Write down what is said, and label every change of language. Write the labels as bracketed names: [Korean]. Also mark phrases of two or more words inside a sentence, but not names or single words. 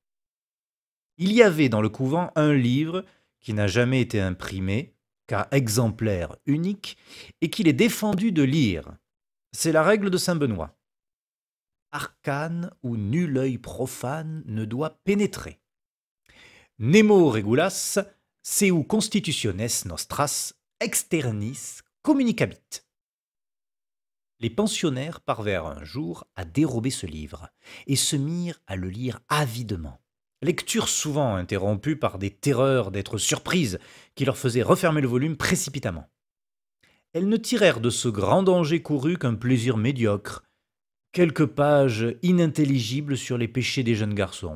[French] Il y avait dans le couvent un livre qui n'a jamais été imprimé, car exemplaire unique, et qu'il est défendu de lire. C'est la règle de saint Benoît. Arcane où nul œil profane ne doit pénétrer. [Latin] Nemo regulas, seu constitutiones nostras externis communicabit. [French] Les pensionnaires parvinrent un jour à dérober ce livre et se mirent à le lire avidement. Lecture souvent interrompue par des terreurs d'être surprises qui leur faisaient refermer le volume précipitamment. Elles ne tirèrent de ce grand danger couru qu'un plaisir médiocre, quelques pages inintelligibles sur les péchés des jeunes garçons.